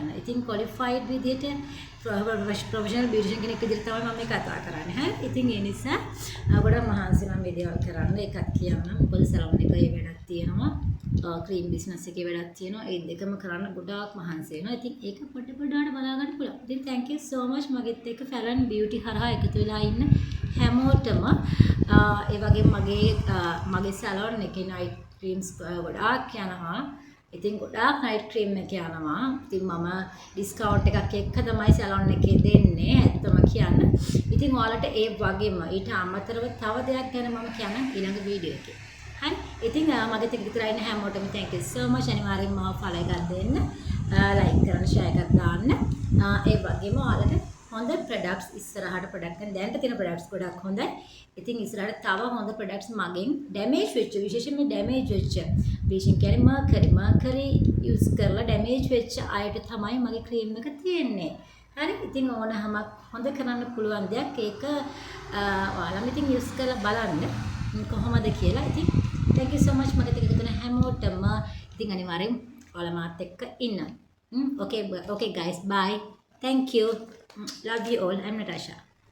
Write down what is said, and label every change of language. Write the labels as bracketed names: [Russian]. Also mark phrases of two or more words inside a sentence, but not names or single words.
[Sinhala] ඉතින් ක්වොලිෆයිඩ් විදියට [English] professional beautician [Sinhala] කෙනෙක් විදිහට තමයි මම මේ කතා කරන්නේ. හරි. ඉතින් ඒ නිසා ගොඩක් මහන්සි මම මේ දේවල් කරන්න ඒකත් කියන්න. මොකද සලෝන් එකේ වැඩක් තියෙනවා. [English] cream business [Sinhala] එකේ වැඩක් තියෙනවා. ඒ දෙකම කරන්න ගොඩාක් මහන්සි වෙනවා. ඉතින් ඒක පොඩ පොඩාට බලා ගන්න පුළුවන්. ඉතින් [English] thank you so much [Sinhala] මගෙත් එක්ක ෆැලන් බියුටි හරහා එකතු වෙලා ඉන්න හැමෝටම ඒ වගේම මගේ සලෝන් එකේ [English] night creams [Sinhala] ගොඩාක් යනවා. ඉතින් ගොඩාක් [English] night cream [Sinhala] එක යනවා. ඉතින් මම ඩිස්කවුන්ට් එකක් එක්ක තමයි සැලොන් එකේ දෙන්නේ. ඇත්තම කියන්න. ඉතින් ඔයාලට ඒ වගේම ඊට අමතරව තව දෙයක් ගැන මම කියන්නම් ඊළඟ වීඩියෝ එකේ. හරි? ඉතින් මගේ ටික විතරයි නේ හැමෝටම [English] thank you so much. [Sinhala] අනිවාර්යෙන්ම මාව follow එකක් දෙන්න. like කරන්න, share එකක් දාන්න. ඒ වගේම ඔයාලට හොඳ ප්‍රොඩක්ට්ස් ඉස්සරහට ප්‍රොඩක්ට් එක දැනට තියෙන ප්‍රොඩක්ට්ස් ගොඩක් හොඳයි. ඉතින් ඉස්සරහට තව හොඳ ප්‍රොඩක්ට්ස් මගෙන් ඩැමේජ් වෙච්ච විශේෂයෙන්ම ඩැමේජ් වෙච්ච බ්ලීචින් කියන්නේ [English] mercury use [Sinhala] කරලා ඩැමේජ් වෙච්ච අයට තමයි මගේ ක්‍රීම් එක තියෙන්නේ. හරි. ඉතින් ඕනෑමක් හොඳ කරන්න පුළුවන් දෙයක්. ඒක ඔයාලම ඉතින් යූස් කරලා බලන්න කොහොමද කියලා. ඉතින් [English] thank you so much [Sinhala] මගේ ටික එකතු වෙන හැමෝටම. ඉතින් අනිවාර්යෙන් ඔයාලා මාත් එක්ක ඉන්න. [English] Okay guys, bye. Thank you. Love you all. I'm Natasha.